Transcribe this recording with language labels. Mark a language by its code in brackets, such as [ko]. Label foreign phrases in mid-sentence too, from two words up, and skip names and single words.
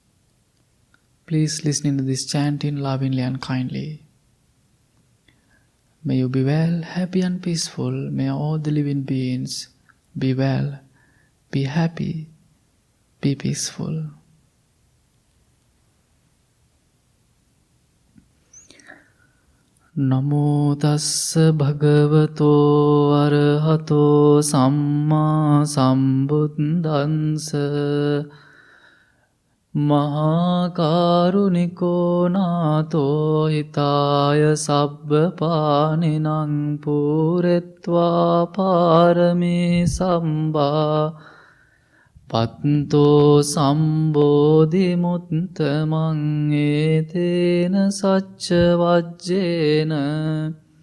[en] Please listen to this chanting lovingly and kindly. May you be well, happy and peaceful. May all the living beings be well, be happy, be peaceful. [pi] Namo tassa bhagavato arahato samma sambuddhassa Mahakaruniko nato hitaya sabba paninang puretva parami samba Patto sambodhi muttamang etena sacca vajjena